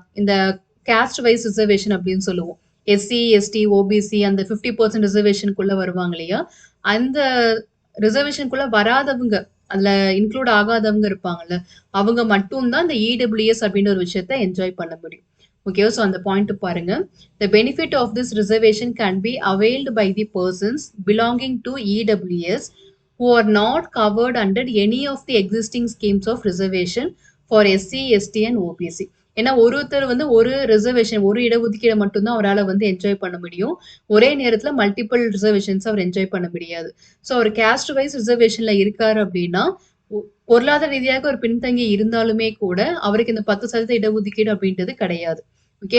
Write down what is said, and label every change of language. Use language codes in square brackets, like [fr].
[ta] இந்த cost wise reservation அப்படின்னு சொல்லுவோம். எஸ்சி, எஸ்டி, ஓபிசி அந்த 50% ரிசர்வேஷனுக்குள்ள வருவாங்க இல்லையா? அந்த ரிசர்வேஷனுக்குள்ள வராதவங்க, அதுல இன்க்ளூட் ஆகாதவங்க இருப்பாங்கல்ல, அவங்க மட்டும் தான் இந்த இடபிள்யூஎஸ் அப்படின்ற ஒரு விஷயத்த என்ஜாய் பண்ண முடியும். ஓகேவா? ஸோ அந்த பாயிண்ட் பாருங்க. [en] The benefit of this reservation can be availed by the persons belonging to EWS who are not covered under any of the existing schemes of reservation for SC, ST and OBC. [ta] ஏன்னா ஒருத்தர் வந்து ஒரு reservation, ஒரு இடஒதுக்கீடை மட்டும்தான் அவரால வந்து enjoy பண்ண முடியும். ஒரே நேரத்துல மல்டிபிள் ரிசர்வேஷன்ஸ் அவர் என்ஜாய் பண்ண முடியாது. ஸோ அவர் காஸ்ட் வைஸ் ரிசர்வேஷன்ல இருக்காரு அப்படின்னா, பொருளாதார ரீதியாக ஒரு பின்தங்கி இருந்தாலுமே கூட அவருக்கு இந்த 10% இடஒதுக்கீடு அப்படின்றது கிடையாது. ஓகே.